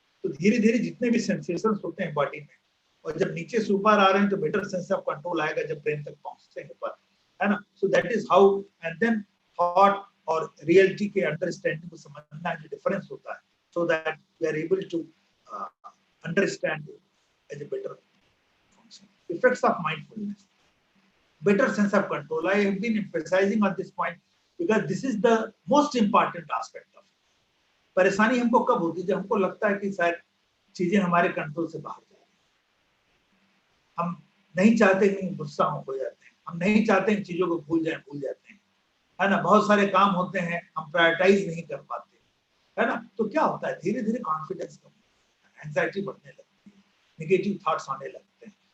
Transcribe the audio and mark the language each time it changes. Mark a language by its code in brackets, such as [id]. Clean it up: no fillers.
[hi] तो धीरे धीरे जितने भी सेंसेशंस होते हैं बॉडी में, और जब नीचे से ऊपर आ रहे हैं तो बेटर सेंस ऑफ कंट्रोल आएगा जब ब्रेन तक पहुंचते हैं ऊपर, है ना। [en] so that is how, and then [hi] thought और रियलिटी के अंडरस्टैंडिंग को समझना जो डिफरेंस होता है, [en] So that we are able to understand as a better function. Effects of mindfulness, better sense of control. I have been emphasizing on this point because this is the most important aspect of it. [hi] परेशानी हमको कब होती है? जब हमको लगता है कि शायद चीजें हमारे कंट्रोल से बाहर जा रही हैं। हम नहीं चाहते कि गुस्सा हो जाते हैं, हम नहीं चाहते इन चीजों को भूल जाते हैं, है ना। बहुत सारे काम होते हैं, हम प्रायोरिटाइज नहीं कर पाते, है ना। तो क्या होता है, धीरे धीरे कॉन्फिडेंस कम होता है, एंजाइटी बढ़ने लगती है, निगेटिव थॉट्स आने लगते हैं।